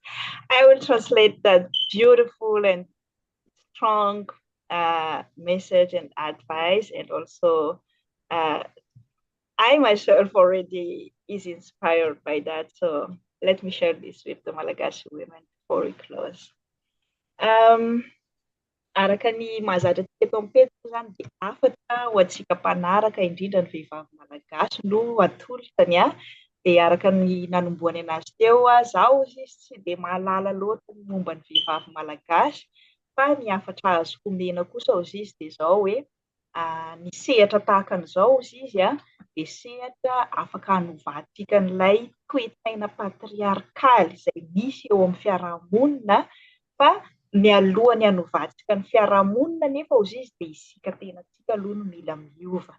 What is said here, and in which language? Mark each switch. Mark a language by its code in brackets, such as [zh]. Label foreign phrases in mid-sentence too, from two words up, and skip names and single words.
[en] I will translate that beautiful and strong message and advice, and also I myself already is inspired by that. So let me share this with the Malagasy women before we close. [mg] Araka ny mahazatra eto am-pejy zany dia afatra ho antsika mpanaraka indrindra ny vehivavy malagasy no atolotany dia araka ny nanomboany anazy teo zaho izy tsy dia mahalala loatra ny momba ny vehivavy malagasy fa ny afatra azoko mena kosa izy dia zao hoe ny sehatra tahaka an'izao izy dia sehatra afaka hanovatsika n'ilay toe-tsaina patriarkaly izay misy eo amin'ny fiarahamonina fa mialohany hanovatsika ny fiarahamonina nefa izy dia isika tenatsika aloha no mila miova.